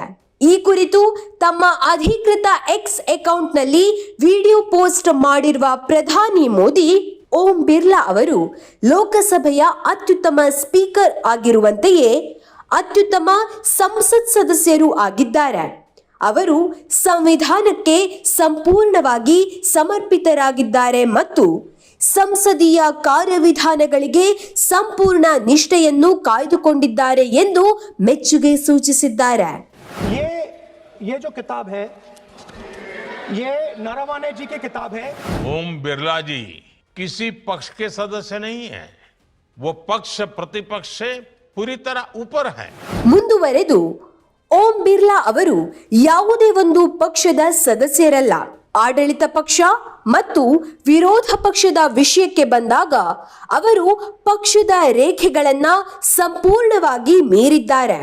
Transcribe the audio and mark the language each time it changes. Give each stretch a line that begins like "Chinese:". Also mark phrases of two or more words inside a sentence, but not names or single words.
Kannada: ಈ ಕುರಿತು ತಮ್ಮ ಅಧಿಕೃತ ಎಕ್ಸ್ ಅಕೌಂಟ್ನಲ್ಲಿ ವಿಡಿಯೋ ಪೋಸ್ಟ್ ಮಾಡಿರುವ ಪ್ರಧಾನಿ ಮೋದಿ, ಓಂ ಬಿರ್ಲಾ ಅವರು ಲೋಕಸಭೆಯ ಅತ್ಯುತ್ತಮ ಸ್ಪೀಕರ್ ಆಗಿರುವಂತೆಯೇ ಅತ್ಯುತ್ತಮ ಸಂಸತ್ ಸದಸ್ಯರೂ ಆಗಿದ್ದಾರೆ. ಅವರು ಸಂವಿಧಾನಕ್ಕೆ ಸಂಪೂರ್ಣವಾಗಿ ಸಮರ್ಪಿತರಾಗಿದ್ದಾರೆ ಮತ್ತು ಸಂಸದೀಯ ಕಾರ್ಯವಿಧಾನಗಳಿಗೆ ಸಂಪೂರ್ಣ ನಿಷ್ಠೆಯನ್ನು ಕಾಯ್ದುಕೊಂಡಿದ್ದಾರೆ ಎಂದು ಮೆಚ್ಚುಗೆ ಸೂಚಿಸಿದ್ದಾರೆ.
Hindi: ये जो किताब है ये नरवणे जी की किताब है. ओम बिरला जी किसी पक्ष के सदस्य नहीं है, वो पक्ष प्रतिपक्ष से पूरी तरह ऊपर है.
Kannada: ಮುಂದುವರೆದು ಓಂ ಬಿರ್ಲಾ ಅವರು ಯಾವುದೇ ಒಂದು ಪಕ್ಷದ ಸದಸ್ಯರಲ್ಲ. ಆಡಳಿತ ಪಕ್ಷ ಮತ್ತು ವಿರೋಧ ಪಕ್ಷದ ವಿಷಯಕ್ಕೆ ಬಂದಾಗ ಅವರು ಪಕ್ಷದ ರೇಖೆಗಳನ್ನ ಸಂಪೂರ್ಣವಾಗಿ ಮೀರಿದ್ದಾರೆ.